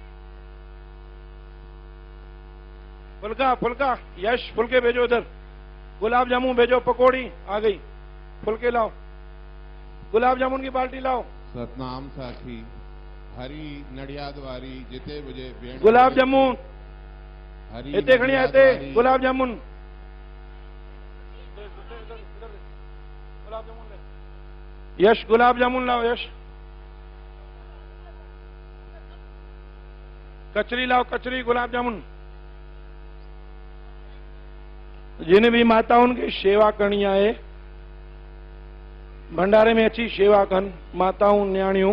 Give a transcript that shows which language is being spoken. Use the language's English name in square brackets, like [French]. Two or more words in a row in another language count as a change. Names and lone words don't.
[Hindi] फुल्का, फुल्का, यश फुल्के भेजो इधर। गुलाब जामुन भेजो, पकौड़ी आ गई, फुलके लाओ, गुलाब जामुन की बाल्टी लाओ, [Sindhi] सतनाम साखी हरी नडियाद वारी जिते बुझे भेण गुलाब जामुन हरी हिते खणी आ, नडियाद हिते वारी [Hindi] गुलाब जामुन, गुलाब जामुन ले। यश गुलाब जामुन लाओ, यश कचरी लाओ, कचरी गुलाब जामुन। [Sindhi] जिन भी माताउनि खे शेवा करणी आहे भंडारे में अची शेवा कनि, माताऊं न्याणियूं।